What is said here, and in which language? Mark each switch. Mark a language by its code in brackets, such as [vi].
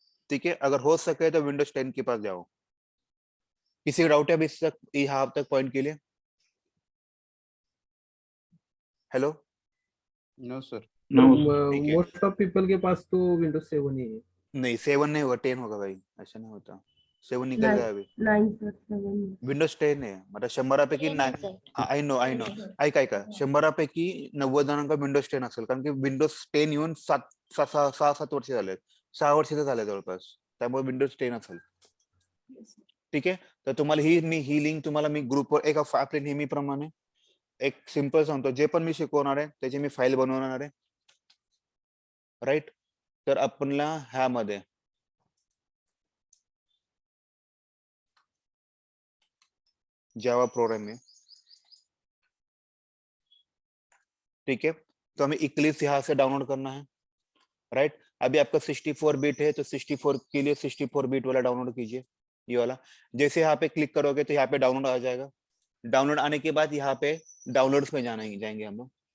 [hi] ठीक है, अगर हो सके तो विंडोज 10 के पास जाओ। किसी का डाउट है अभी तक, यहाँ तक पॉइंट के लिए? [en] Hello? No sir, [hi] ठीक है। मोस्ट ऑफ पीपल के पास तो विंडोज 7 ही है। नहीं, 7 नहीं होगा, 10 होगा भाई, ऐसा नहीं होता। 7 निकल गया अभी, 9 सर 7 [mr] विंडोज 10 आहे. मतलब 100पैकी [en] I know [mr] ऐका 100पैकी 90 जणांका विंडोज 10 असेल, कारण की विंडोज 10 येऊन 6-7 वर्ष झाले, 6 वर्ष तर झाले जवळपास, त्यामुळे विंडोज 10 असेल. ठीक आहे, तर तुम्हाला ही लिंक तुम्हाला मी ग्रुपवर एक आपल्या नेहमीप्रमाणे एक सिंपल सांगतो, जे पण मी शिकवणार आहे त्याची मी फाईल बनवणार आहे, राईट. तर आपणला ह्यामध्ये जावा प्रोग्राम है, [hi] ठीक है. तो हमें इक्लिप्स यहाँ से डाउनलोड करना है, राइट. अभी आपका 64 बिट है, तो 64 के लिए 64 बिट वाला डाउनलोड कीजिए, ये वाला. जैसे यहाँ पे क्लिक करोगे तो यहाँ पे डाउनलोड आ जाएगा. डाउनलोड आने के बाद यहाँ पे डाउनलोड्स में जाएंगे हम लोग.